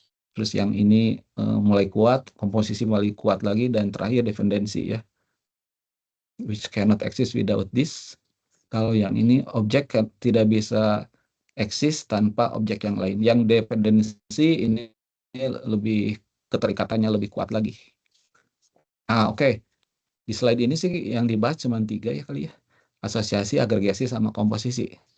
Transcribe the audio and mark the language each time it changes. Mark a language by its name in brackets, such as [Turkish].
[Indonesian] Terus yang ini mulai kuat, komposisi mulai kuat lagi, dan terakhir dependensi ya. [English] Which cannot exist without this. [Indonesian] Kalau yang ini objek tidak bisa eksis tanpa objek yang lain. Yang dependensi ini lebih keterikatannya lebih kuat lagi. Oke. Di slide ini sih yang dibahas cuma 3 ya kali ya. Asosiasi, agregasi, sama komposisi.